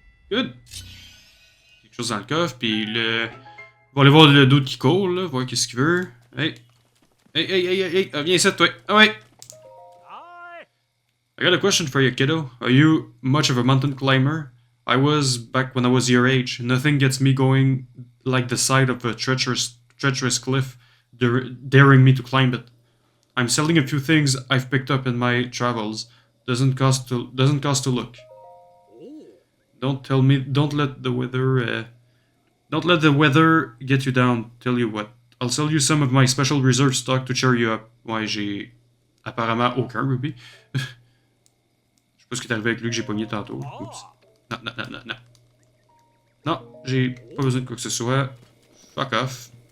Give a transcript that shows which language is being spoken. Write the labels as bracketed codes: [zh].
[fr] Good. Quelque chose dans le coffre, puis le... On va aller voir le dude qui court, là, voir qu'est-ce qu'il veut. Hey. Hey, viens ici, toi. Ah ouais. [en] I got a question for you, kiddo. Are you much of a mountain climber? I was back when I was your age. Nothing gets me going like the sight of a treacherous cliff, daring me to climb it. I'm selling a few things I've picked up in my travels. Doesn't cost to look. Don't tell me. Don't let the weather. Don't let the weather get you down. Tell you what. I'll sell you some of my special reserve stock to cheer you up. [fr] Ouais, j'ai apparemment aucun ruby. Je sais pas ce qui est arrivé avec lui que j'ai pogné tantôt. Oups. Non. Non, j'ai pas besoin de quoi que ce soit. Fuck off.